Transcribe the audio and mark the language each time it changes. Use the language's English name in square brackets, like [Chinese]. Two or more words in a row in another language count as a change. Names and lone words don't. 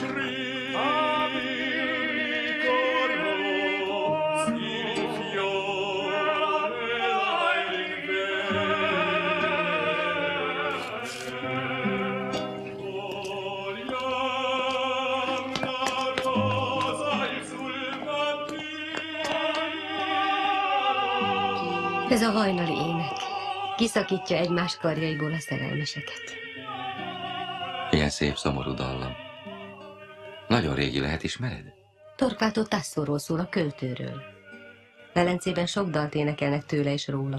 [Italian] ricorro il fiore il verde cogliam la rosa sul mattino. [Hungarian] Ez a hajnali ének kiszakítja egymás karjaiból a szerelmeseket. Ilyen szép, szomorú dallam. Nagyon régi lehet, ismered? Torquato Tassóról szól, a költőről. Velencében sok dalt énekelnek tőle és róla.